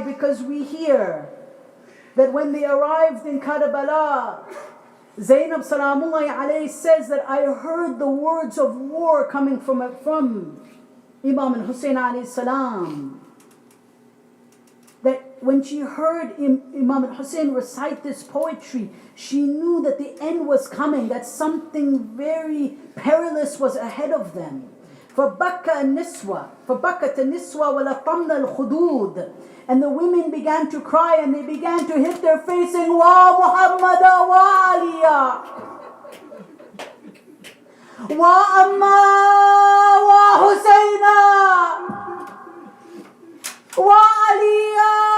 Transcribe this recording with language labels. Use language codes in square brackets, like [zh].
[en] Because we hear that when they arrived in Karbala, Zainab salamullahi alayhi says that I heard the words of war coming from Imam al-Hussein alayhi salam. That when she heard Imam al-Hussein recite this poetry, she knew that the end was coming, that something very perilous was ahead of them. [ar] فبكت النسوة ولطمن الخدود. [en] And the women began to cry and they began to hit their face saying, [ar] Wa Muhammada wa Aliya. Wa Amma wa Husayna. Wa Aliya.